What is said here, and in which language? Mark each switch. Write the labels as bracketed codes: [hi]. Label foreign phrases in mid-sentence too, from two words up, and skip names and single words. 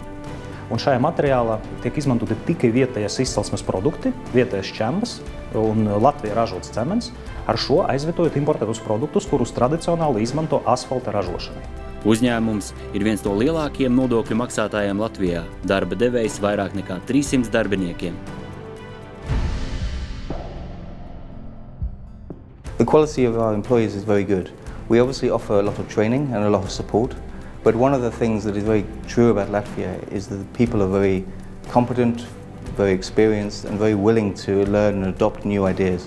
[lv] Un šajā materiālā tiek izmantoti tikai vietējais izcelsmes produkti, vietējais šķembas un Latvijā ražots cements, ar šo aizvietojot importētus produktus, kurus tradicionāli izmanto asfalta ražošanai. Uzņēmums ir viens no lielākajiem nodokļu maksātājiem Latvijā, darba devējs vairāk nekā 300 darbiniekiem. [en] The quality of our employees is very good. We obviously offer a lot of training and a lot of support, but one of the things that is very true about Latvia is that the people are very competent, very experienced and very willing to learn and adopt new ideas.